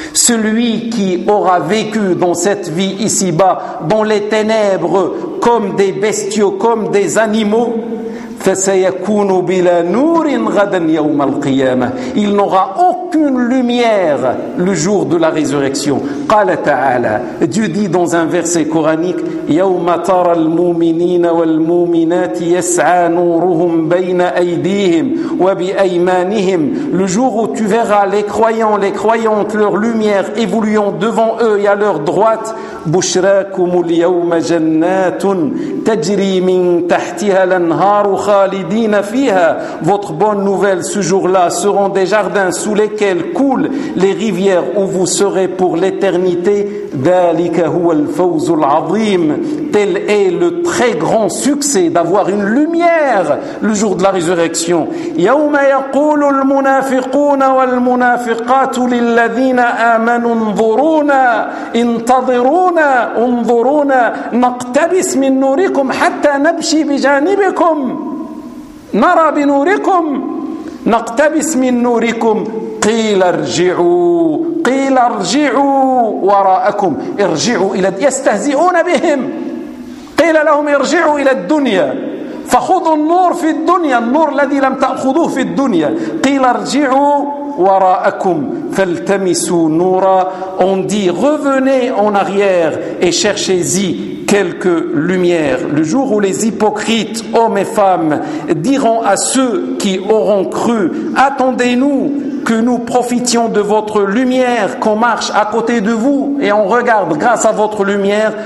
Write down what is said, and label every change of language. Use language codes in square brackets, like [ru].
[fr] Celui qui aura vécu dans cette vie ici-bas, dans les ténèbres, comme des bestiaux, comme des animaux, [ar] فَسَيَكُونُ بِلَا نُورٍ غَدًا يَوْمَ الْقِيَامَةِ. [fr] Il n'aura aucune lumière le jour de la résurrection. [ar] قال تعالى, [fr] Dieu dit dans un verset coranique, [ar] يَوْمَ تَرَى الْمُؤْمِنِينَ وَالْمُؤْمِنَاتِ يَسْعَى نُورُهُمْ بَيْنَ أَيْدِيهِمْ وَبِأَيْمَانِهِمْ. [fr] Le jour où tu verras les croyants, les croyantes, leur lumière évoluant devant eux et à leur droite, [ar] بُشْرَاكُمُ الْيَوْمَ جَنَّاتٌ تَجْرِي مِنْ تَحْتِهَا الْأَنْهَارُ خَالِدِينَ فِيهَا. [fr] Votre bonne nouvelle ce jour-là seront des jardins sous lesquels coulent les rivières où vous serez pour l'éternité. [ar] ذَلِكَ هُوَ الْفَوْزُ الْعَظِيمُ. [fr] Tel est le très grand succès d'avoir une lumière le jour de la résurrection. [ar] يَوْمَ يَقُولُ الْمُنَافِقُونَ وَالْمُنَافِقَاتُ لِلَّذِينَ آمَنُوا انظُرُونَا انتظروا انظرونا نقتبس من نوركم حتى نمشي بجانبكم نرى بنوركم نقتبس من نوركم قيل ارجعوا قيل ارجعوا وراءكم ارجعوا إلى يستهزئون بهم قيل لهم ارجعوا إلى الدنيا فخذوا النور في الدنيا النور الذي لم تأخذوه في الدنيا قيل ارجعوا وراءكم فالتمسوا نورا. [fr] On dit, revenez en arrière et cherchez-y quelques lumières. Le jour où les hypocrites, hommes et femmes, diront à ceux qui auront cru, attendez-nous que nous profitions de votre lumière, qu'on marche à côté de vous et on regarde grâce à votre lumière.